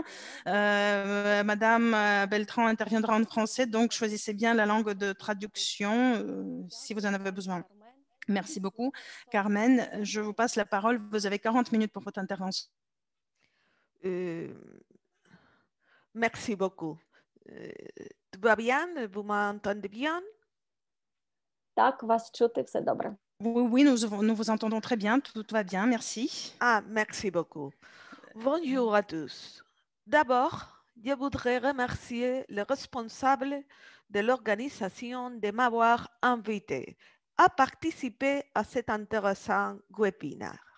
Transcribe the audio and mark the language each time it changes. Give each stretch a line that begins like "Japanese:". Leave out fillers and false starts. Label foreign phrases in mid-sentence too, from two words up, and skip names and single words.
French: Madame Beltran interviendra en français, donc choisissez bien la langue de traduction si vous en avez besoin. Merci beaucoup. Carmen, je vous passe la parole. Vous avez 40 minutes pour votre intervention. Merci beaucoup. Tout va bien? Vous m'entendez bien?
Ukrainian: Так, вас чути, все добре.
French: Oui, nous vous entendons très bien. Tout va bien, merci. Ah, merci beaucoup. Bonjour à tous. D'abord, je voudrais remercier les responsables de l'organisation de m'avoir invité à participer à cet intéressant webinaire.